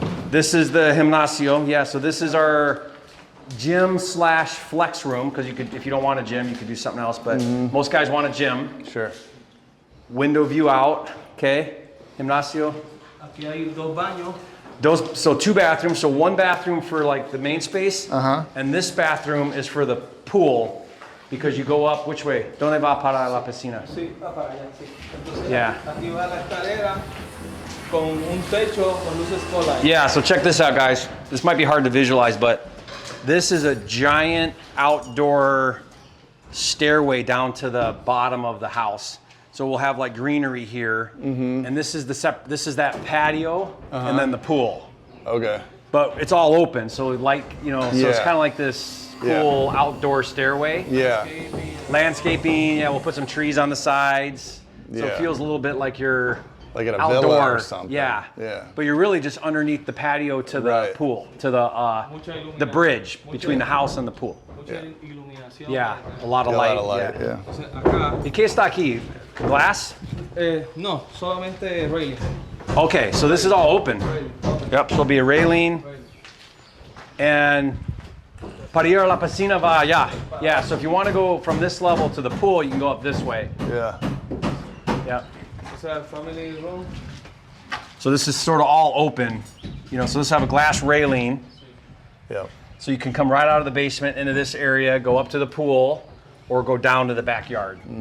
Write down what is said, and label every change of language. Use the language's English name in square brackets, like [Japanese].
[English] This is the gimnasio. Yeah, so this is our gym / flex room, because if you don't want a gym, you could do something else, but most guys want a gym. Sure. Window view out, okay? Gimnasio. [Spanish] Aquí hay dos baños. [English] So 2 bathrooms, so 1 bathroom for like the main space, and this bathroom is for the pool, because you go up, which way? [Spanish] ¿Dónde va para la piscina? Sí, va para allá, sí. Entonces, [English] Yeah. [Spanish] aquí va la escalera con un techo con luces solar. [English] Yeah, so check this out, guys. This might be hard to visualize, but this is a giant outdoor stairway down to the bottom of the house. So we'll have like greenery here, and this is that patio, and then the pool. Okay. But it's all open, so so it's kind of like this cool outdoor stairway. Yeah. Landscaping, yeah, we'll put some trees on the sides. So it Yeah. feels a little bit like you're Like at a outdoor villa or something. Yeah. Yeah. But you're really just underneath the patio to the Right. pool, to the bridge between the house and the pool. [Spanish] Mucha iluminación. [English] Yeah, a lot of A light. lot of light, yeah. yeah. [Spanish] Entonces, acá, ¿Y qué está aquí? Glass? no, solamente railing. [English] Okay, so this is all open. Railing. Yep, so there'll be a railing. [Spanish] And para ir a la piscina va allá. [English] Yeah, so if you want to go from this level to the pool, you can go up this way. Yeah. Yep. [Spanish] O sea, [English] family room. So this is sort of all open. So this have a glass railing. Yep. So you can come right out of the basement into this area, go up to the pool, or go down to the backyard.